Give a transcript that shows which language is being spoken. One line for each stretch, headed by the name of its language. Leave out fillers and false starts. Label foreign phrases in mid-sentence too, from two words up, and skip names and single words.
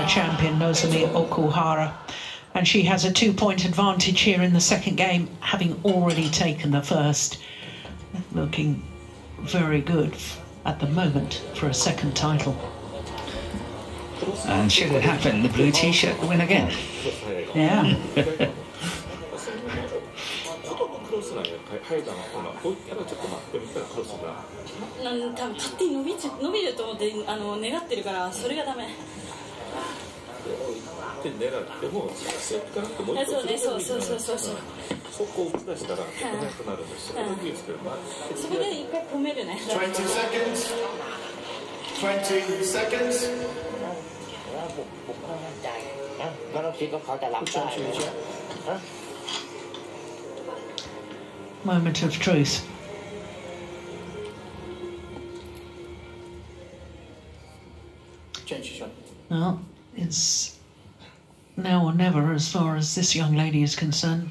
English: champion Nozomi Okuhara, and she has a 2-point advantage here in the second game, having already taken the first. Looking very good at the moment for a second title. And should it happen, the blue t-shirt will win again. Yeah.
Japanese: 多分勝手に伸びると思って願ってるからそれがダメ。で狙ってもセットからってもう一個そうね、そうそうそうそうそう。そこを出したら速くなるんですよ。そこで一回止めるね。
English: 20 seconds. 20 seconds.
Thai: ผมก็มั่นใจนะไม่ต้องคิดว่าเขาจะรับได้นะ
English: Moment of truth. Change shot. Well, it's now or never as far as this young lady is concerned.